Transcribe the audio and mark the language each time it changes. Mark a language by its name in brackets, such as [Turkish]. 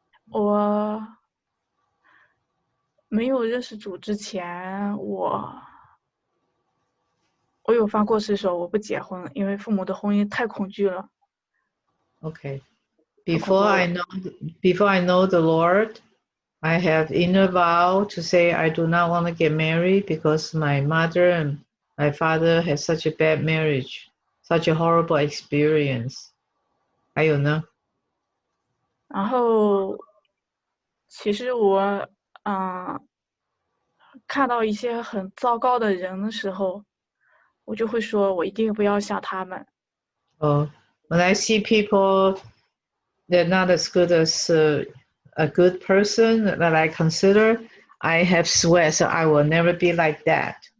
[Chinese] 我没有认识主之前，我有发过誓说我不结婚，因为父母的婚姻太恐惧了。 [English] Okay. Before I know the Lord, I have inner vow to say I do not want to get married because my mother and my father had such a bad marriage, such a horrible experience. [Chinese] 还有呢？然后，其实我看到一些很糟糕的人的时候，我就会说，我一定不要像他们。 [English] When I see people they're not as good as a good person that I consider. I have swear, so I will never be like that.